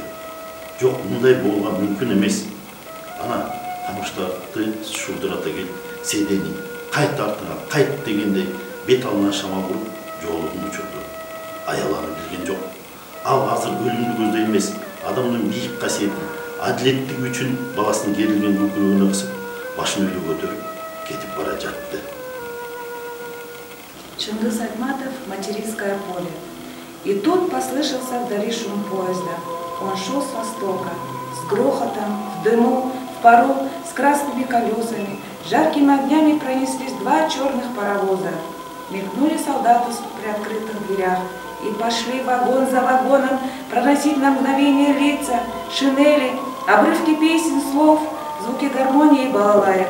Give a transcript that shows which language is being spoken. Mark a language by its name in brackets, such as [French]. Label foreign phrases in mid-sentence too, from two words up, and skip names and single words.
[Kyrgyz] Жок, мындай болууга мүмкүн эмес. Ана камыштарды шулдурата келип, Сейдени кайт артыңа, кайт дегендей бет алына шама буруп, жоолугун учурду. аяланы билген жок. Ал азыр өлүмдү көздөй эмес, адамдын бийик касиетин, адилеттиги үчүн баласынын керилген көкүрөгүнө кысып, башын өйдө көтөрүп кетип бара жатты. Чингис Айтматов, [Russian] материнское поле. И тут послышался вдали шум поезда. Он шел с востока, с грохотом, в дыму, в пару, с красными колесами. Жаркими огнями пронеслись два черных паровоза. Мелькнули солдаты в приоткрытых дверях и пошли вагон за вагоном проносить на мгновение лица, шинели, обрывки песен, слов, звуки гармонии и балалаек.